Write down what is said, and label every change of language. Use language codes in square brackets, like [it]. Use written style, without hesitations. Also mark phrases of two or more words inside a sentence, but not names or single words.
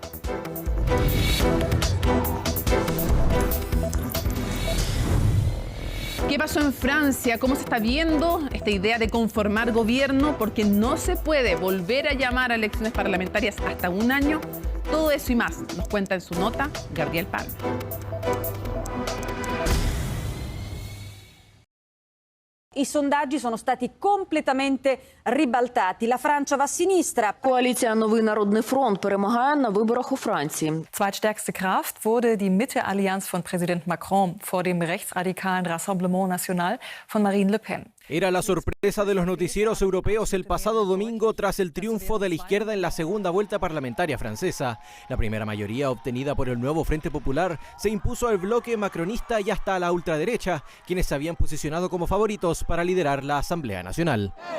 [es] ¿Qué pasó en Francia? ¿Cómo se está viendo esta idea de conformar gobierno? Porque no se puede volver a llamar a elecciones parlamentarias hasta un año. Todo eso y más nos cuenta en su nota Gabriel Palma. [it] I sondaggi sono stati completamente ribaltati. La Francia va a sinistra. [uk] Коаліція «Новий народний фронт» перемагає на виборах у Франції. [de] Zweitstärkste Kraft wurde die Mitte-Allianz von Präsident Macron vor dem rechtsradikalen Rassemblement National von Marine Le Pen. [es] Era la sorpresa de los noticieros europeos el pasado domingo tras el triunfo de la izquierda en la segunda vuelta parlamentaria francesa. La primera mayoría obtenida por el nuevo Frente Popular se impuso al bloque macronista y hasta a la ultraderecha, quienes se habían posicionado como favoritos para liderar la Asamblea Nacional.